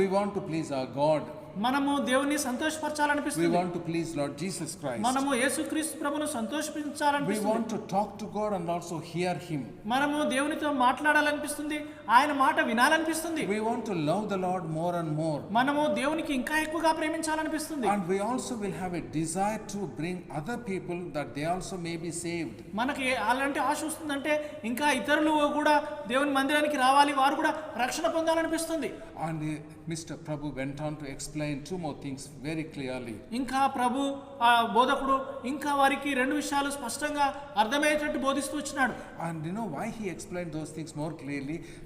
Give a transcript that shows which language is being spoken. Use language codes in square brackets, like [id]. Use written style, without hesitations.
[en] We want to please our God. [te] మనము దేవుని సంతోషపరచాలనిపిస్తుంది. [en] We want to please Lord Jesus Christ. [te] మనము యేసుక్రీస్తు ప్రభువును సంతోషించాలనిపిస్తుంది. [en] We want to talk to God and also hear him. [te] మనము దేవునితో మాట్లాడాలనిపిస్తుంది, ఆయన మాట వినాలనిపిస్తుంది. [en] We want to love the Lord more and more. [te] మనము దేవునికి ఇంకా ఎక్కువగా ప్రేమించాలనిపిస్తుంది. [en] And we also will have a desire to bring other people that they also may be saved. [te] మనకి అలాంటి ఆశ వస్తుందంటే ఇంకా ఇతరులు కూడా దేవుని మందిరానికి రావాలి, వారు కూడా రక్షణ పొందాలనిపిస్తుంది. [en] And Mr. Prabhu went on to explain two more things very clearly. [te] ఇంకా ప్రభు బోధకుడు ఇంకా వారికి రెండు విషయాలు స్పష్టంగా అర్థమయ్యేటట్టు బోధిస్తూ వచ్చినాడు. [en] And why he explained those things more clearly?